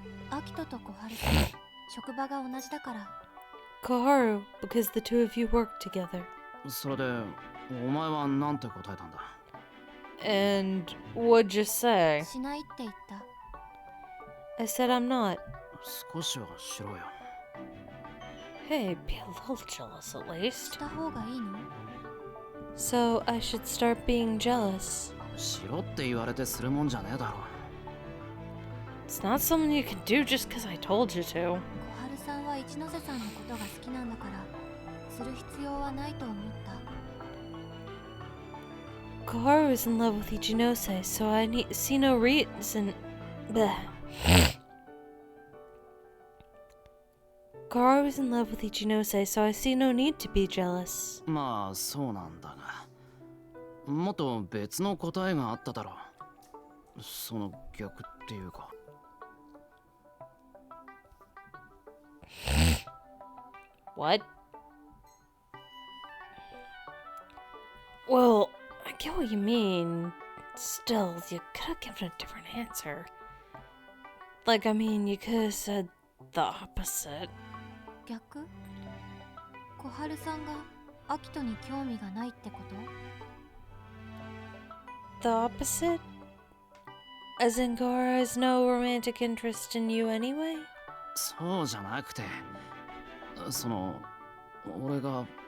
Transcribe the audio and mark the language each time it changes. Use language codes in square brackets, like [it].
[ja] アキトと小春さん、職場が同じだから。 [en] Koharu, because the two of you work together. [ja] それで、お前はなんて答えたんだ？ [en] And what'd you say? [ja] しないって言った。 [en] I said I'm not. [ja] 少しはしろよ。 [en] Hey, be a little jealous at [ja] し [en] least. [ja] た方がいいの？ [en] So I should start being jealous. [ja] しろって言われてするもんじゃねえだろ。 [en] It's not something you can do just because I told you to. [ja] 小春さんは一ノ瀬さんのことが好きなんだから、する必要はないと思った。 [en] Koharu is in love with Ichinose, so I see no reason. Bleh. Koharu is in love with Ichinose, so I see no need to be jealous. [ja] まあそうなんだが、もっと別の答えがあっただろう。その逆っていうか。 [en] What? Well, I get what you mean. Still, you could have given a different answer. Like, I mean, you could have said the opposite. [ja] 逆？小春さんがアキトに興味がないってこと？ [en] The opposite? As in Koharu has no romantic interest in you anyway? [ja] そうじゃなくて、その、俺が。